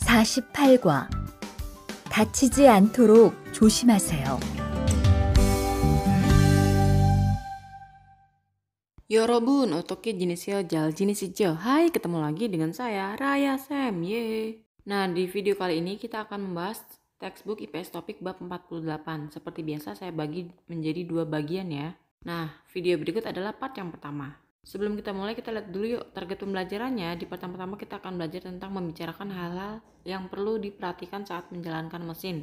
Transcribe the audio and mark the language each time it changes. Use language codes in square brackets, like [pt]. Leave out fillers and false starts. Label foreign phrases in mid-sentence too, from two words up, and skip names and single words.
[ko] 48과 다치지 않도록 조심하세요. Yorobun, 어떻게 지내세요? 잘 지내시죠? [id] Hai, ketemu lagi dengan saya, Raya Sam. Yeay. Nah, di video kali ini kita akan membahas textbook IPS topik bab 48. Seperti biasa saya bagi menjadi dua bagian ya. Nah, video berikut adalah part yang pertama. Sebelum kita mulai, kita lihat dulu yuk target pembelajarannya. Di part yang pertama kita akan belajar tentang membicarakan hal-hal yang perlu diperhatikan saat menjalankan mesin.